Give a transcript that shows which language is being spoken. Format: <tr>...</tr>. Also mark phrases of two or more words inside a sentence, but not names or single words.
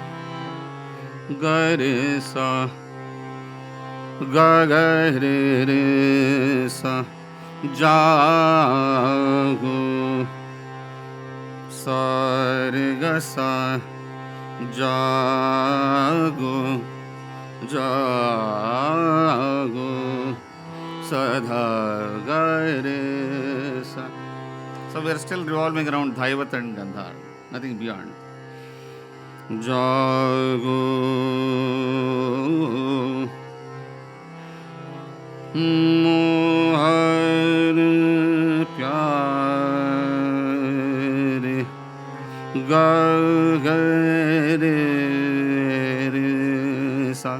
<en>Gare Sa Ga ga re re sa jago sa re ga sa jago jago sa dha ga re sa. So we are still revolving around Dhaivat and Gandhar, nothing beyond.</en> <hi>Jago Mohar Pyare Gagare Sa.</hi>